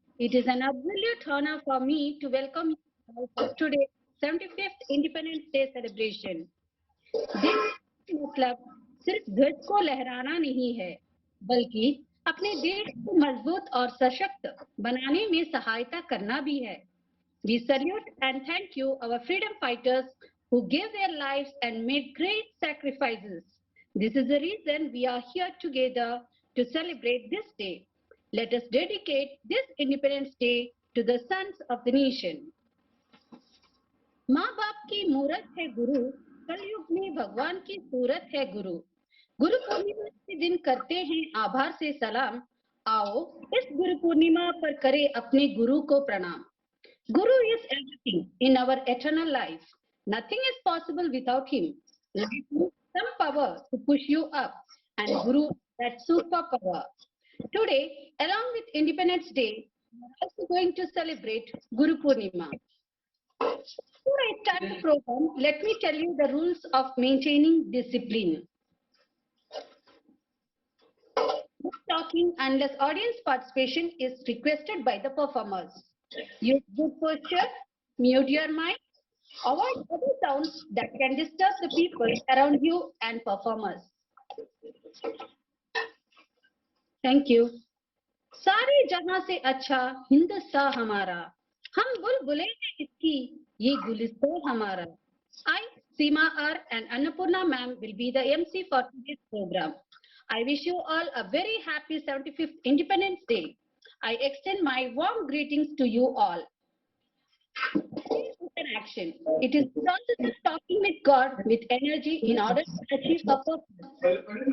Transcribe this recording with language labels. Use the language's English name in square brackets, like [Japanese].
[English] It is an absolute honor for me to welcome you all to today's 75th Independence Day celebration. [Hindi] This मतलब सिर्फ ध्वज को लहराना नहीं है, बल्कि अपने देश को मजबूत और सशक्त बनाने में सहायता करना भी है. [English] We salute and thank you, our freedom fighters who gave their lives and made great sacrifices. This is the reason we are here together to celebrate this day. Let us dedicate this Independence Day to the sons of the nation. [Hindi] माँ बाप की मूरत है गुरु, कलयुग में भगवान की सूरत है गुरु. गुरु पूर्णिमा के दिन करते हैं आभार से सलाम. आओ इस गुरु पूर्णिमा पर करें अपने गुरु को प्रणाम. [English] Guru is everything in our eternal life. Nothing is possible without him. Life needs some power to push you up, and Guru is that superpower. Today, along with Independence Day, we are also going to celebrate Guru Purnima. Before I start the program, let me tell you the rules of maintaining discipline. No talking unless audience participation is requested by the performers. Use good posture, mute your mic, avoid other sounds that can disturb the people around you and performers. Thank you. [Hindi] सारे जहां से अच्छा हिंदुस्तान हमारा, हम बुलबुलें हैं इसकी, ये गुलिस्तान हमारा. [English] I, Seema R and Annapurna ma'am will be the MC for today's program. I wish you all a very happy 75th Independence Day. I extend my warm greetings to you all. Action. It is the process of talking with God with energy in order to achieve a purpose.